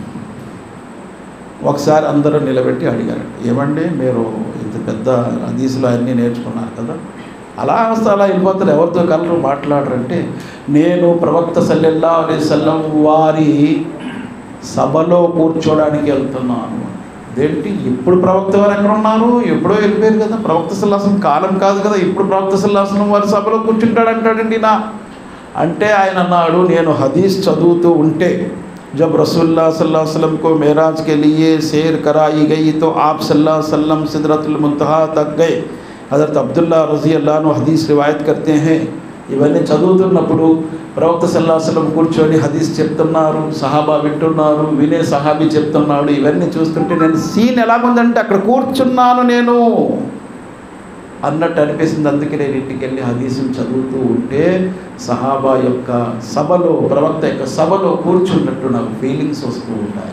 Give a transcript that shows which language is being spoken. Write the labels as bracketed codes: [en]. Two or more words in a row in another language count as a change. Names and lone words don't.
[te] ఒకసారి అందరూ నిలబెట్టి అడిగారంట, ఏమండి మీరు ఇంత పెద్ద హదీసులు అన్నీ నేర్చుకున్నారు కదా, అలా వెళ్ళిపోతారు, ఎవరితో కలరు మాట్లాడరంటే, నేను ప్రవక్త [ar] صلى الله عليه وسلم [te] వారి సభలో కూర్చోడానికి వెళ్తున్నాను. అదేంటి ఇప్పుడు ప్రవక్త వారు ఎక్కడ ఉన్నారు, ఎప్పుడో వెళ్ళిపోయారు కదా, ప్రవక్త [ar] صلى الله عليه وسلم [te] కాలం కాదు కదా, ఇప్పుడు ప్రవక్త [ar] صلى الله عليه وسلم [te] వారి సభలో కూర్చుంటాడంటాడండి నా అంటే. ఆయన అన్నాడు, నేను హదీస్ చదువుతూ ఉంటే [hi] जब [ar] رسول الله صلى الله عليه وسلم [hi] को मेराज के लिए सैर कराई गई तो आप [ar] صلى الله عليه وسلم [hi] सिदरतुल मुंतहा तक गए. हज़रत अब्दुल्ला [ar] رضي الله عنه [hi] हदीस रिवायत करते हैं. [te] ఇవన్నీ చదువుతున్నప్పుడు ప్రవక్త [ar] صلى الله عليه وسلم [te] కూర్చొని హదీస్ చెప్తున్నారు, సహాబా వింటున్నారు, వినే సహాబీ చెప్తున్నాడు. ఇవన్నీ చూస్తుంటే నేను సీన్ ఎలాగుందంటే అక్కడ కూర్చున్నాను నేను అన్నట్టు అనిపిస్తుంది. అందుకే నేను ఇంటికి వెళ్ళి హదీసులు చదువుతూ ఉంటే సహాబా యొక్క సభలో, ప్రవక్త యొక్క సభలో కూర్చున్నట్టు నాకు ఫీలింగ్స్ వస్తూ ఉంటాయి.